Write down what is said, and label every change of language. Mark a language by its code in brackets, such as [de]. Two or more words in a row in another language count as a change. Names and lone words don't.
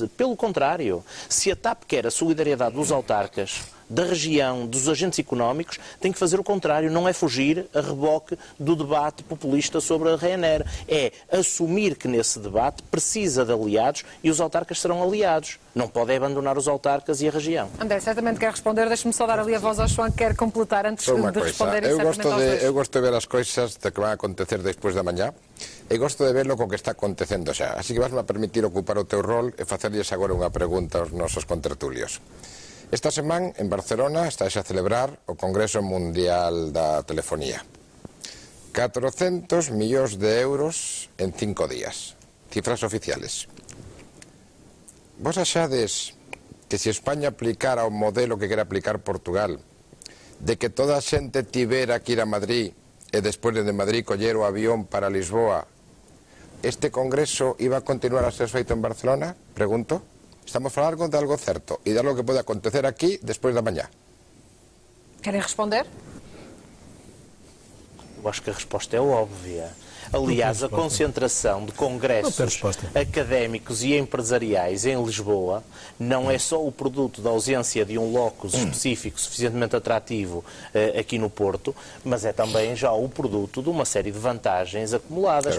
[pt] Pelo contrário, se a TAP quer a solidariedade dos autarcas, da região, dos agentes económicos, tem que fazer o contrário, não é fugir a reboque do debate populista sobre a Ryanair. É assumir que nesse debate precisa de aliados e os autarcas serão aliados. Não pode abandonar os autarcas e a região. André, certamente quer responder, deixe-me só dar ali a voz ao João que quer completar antes de responder. [gl] Eu gosto de ver as coisas que van a acontecer despois da mañá e gosto de verlo co que está acontecendo xa. Así que vas-me a permitir ocupar o teu rol e facerlles agora unha pregunta aos nosos contertulios. Esta semana, en Barcelona, está a celebrar o Congreso Mundial da Telefonía. 400 millóns de euros en 5 días. [es] Cifras oficiales. [gl] Vos achades que se España aplicara o modelo que quere aplicar Portugal, de que toda a xente tivera que ir a Madrid e despois de Madrid coller o avión para Lisboa, este Congreso iba a continuar a ser feito en Barcelona? Pregunto. Estamos a falar de algo certo e de algo que pode acontecer aquí despois da mañá. [pt] Querem responder? Eu acho que a resposta é óbvia. Aliás, a concentração de congressos académicos e empresariais em Lisboa não é só o produto da ausência de um locus específico suficientemente atrativo aqui no Porto, mas é também já o produto de uma série de vantagens acumuladas.